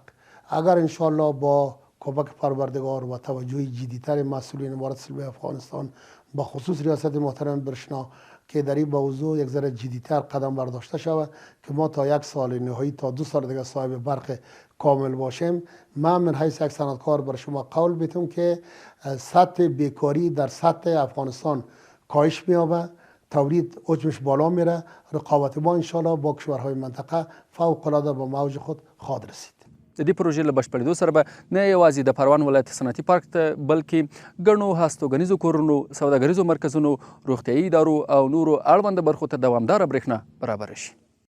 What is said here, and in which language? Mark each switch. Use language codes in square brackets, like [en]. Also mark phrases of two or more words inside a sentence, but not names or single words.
[fa] اگر انشالله با کمک پروردگار و توجه جدی‌تر مسئولین امارت اسلامی افغانستان با خصوص ریاست محترم برشنا که در این موضوع یک ذره جدی‌تر قدم برداشته شود که ما تا 1 سال نهایی تا 2 سال دیگه صاحب برق کامل باشیم. من حیث یک صنعتکار بر شما قول میدم که سطح بیکاری در سطح افغانستان کاهش می‌یابد، تولید حجمش بالا میره، رقابت ما انشالله با کشورهای منطقه فوق‌العاده به موج خود خواهد رسید. [ps] د دې پروژې له بشپړېدو سره به نه یوازې د پروان ولایت صنعتي پارک ته بلکې ګڼو هستوګنیزو کورونو، سوداګریزو مرکزونو، روغتیایي ادارو او نورو اړونده برخو ته دوامداره برېښنا برابره شي.